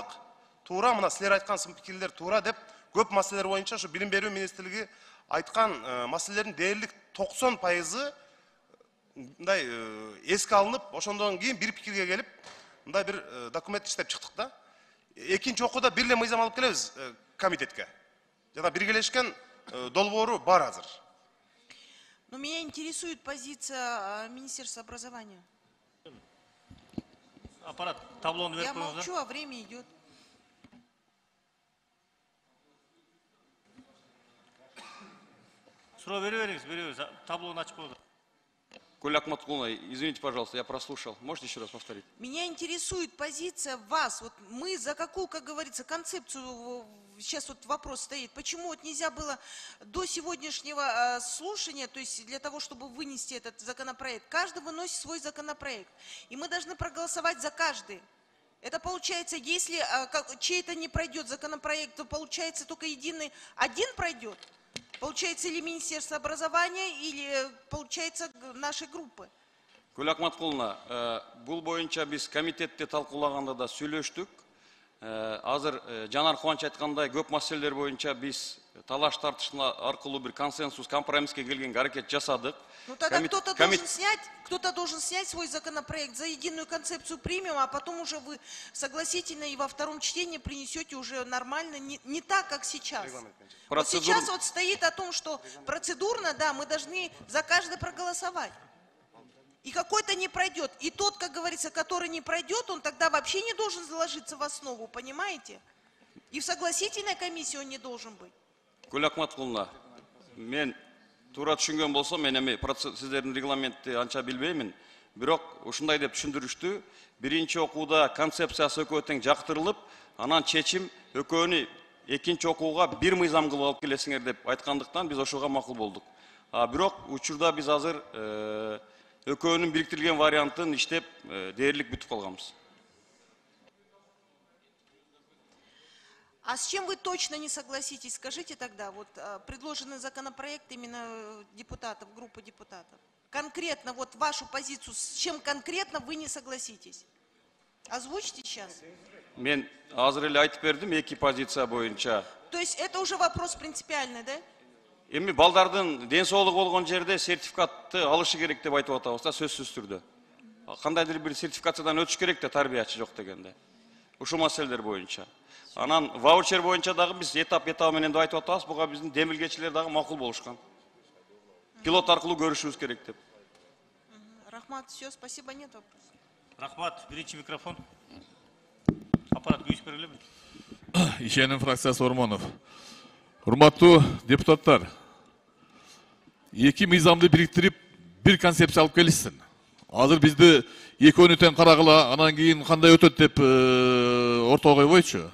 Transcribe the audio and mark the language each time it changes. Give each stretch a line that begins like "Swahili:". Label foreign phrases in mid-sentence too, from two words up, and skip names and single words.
Kyrgyz: Туура, мына силер айткан сын пикирлер туура деп, көп маселелер боюнча ушу билим берүү министрлиги айткан маселелердин дээрлик 90% мындай эске алынып, ошондон кийин бир пикирге келип, мындай бир документ иштеп чыктык да. Экинчи окууда бир эле мыйзам алып келебиз комитетке. Жана биргелешкен долбоору бар азыр.
Russian: Но меня интересует позиция Министерства образования.
Kyrgyz: Аппарат, таблону берип
Russian: Я
Kyrgyz: коюңуздар.
Russian: молчу, а время идет.
Kyrgyz: Суроо бере бериңиз, таблону ачып коюңуздар.
Russian: Гүл Ахматулловна, извините, пожалуйста, я прослушал. Можете еще раз повторить? Меня интересует позиция вас. Вот мы за какую, как говорится, концепцию, сейчас вот вопрос стоит, почему вот нельзя было до сегодняшнего слушания, то есть для того, чтобы вынести этот законопроект, каждый выносит свой законопроект. И мы должны проголосовать за каждый. Это получается, если чей-то не пройдет законопроект, то получается только единый один пройдет. Получается или Министерство образования, или получается нашей группы.
Kyrgyz: Гүл Ахматулловна, бул боюнча биз комитетте талкуулаганда да сүйлөштүк. Азыр Жанар Кубанч айткандай көп маселелер боюнча биз талаш тартыш аркылуу бир консенсус, компромисске келгенге аракет жасадык. Ну тогда кто-то должен снять свой законопроект, за единую концепцию примем, а потом уже вы согласительно и во втором чтении принесете уже нормально, не так, как сейчас. Вот сейчас вот стоит о том, что процедурно, да, мы должны за каждый проголосовать. И какой-то не пройдет. И тот, как говорится, который не пройдет, он тогда вообще не должен заложиться в основу, понимаете? И в согласительной комиссии он не должен быть. Гүл Ахматулловна, мен туура түшүнгөн болсом, мен эми сиздердин регламентти анча билбеймин. Бирок ушундай деп түшүндүрүштү. Биринчи окууда концепциясы экөө тең жактырылып, анан чечим экөөнү экинчи окууга бир мыйзам кылып алып келесиңер деп айткандыктан биз ошого макул болдук. Бирок учурда биз азыр экөөнүн бириктирилген вариантын иштеп дээрлик бүтүп калганбыз.
Russian: А с чем вы точно не согласитесь? Скажите тогда, вот предложенный законопроект именно депутатов, группы депутатов. Конкретно вот вашу позицию, с чем конкретно вы не согласитесь? Озвучьте сейчас.
Kyrgyz: Мен азыр эле айтып бердим, эки позиция боюнча.
Russian: То есть это уже вопрос принципиальный, да?
Kyrgyz: Эми балдардын ден соолугу болгон жерде сертификатты алышы керек деп айтып атабыз да, сөзсүз түрдө. Кандайдыр бир сертификациядан өтүш керек да, тарбиячы жок дегенде. Ушул маселелер боюнча. Анан ваучер боюнча дагы биз этап менен деп айтып атабыз, буга биздин демилгечилер дагы макул болушкан. Пилот аркылуу көрүшүбүз керек деп.
Russian: Рахмат, все, спасибо, нет вопросов.
Kyrgyz: Рахмат, биринчи микрофон. Аппарат күйүс бергилеби? Ишеним фракциясы Ормонов. Урматтуу депутаттар, эки мыйзамды бириктирип, бир концепция алып келишсин. Азыр бизди экөөнү тең карагыла, анан кийин кандай өтөт деп ортого койбойчу.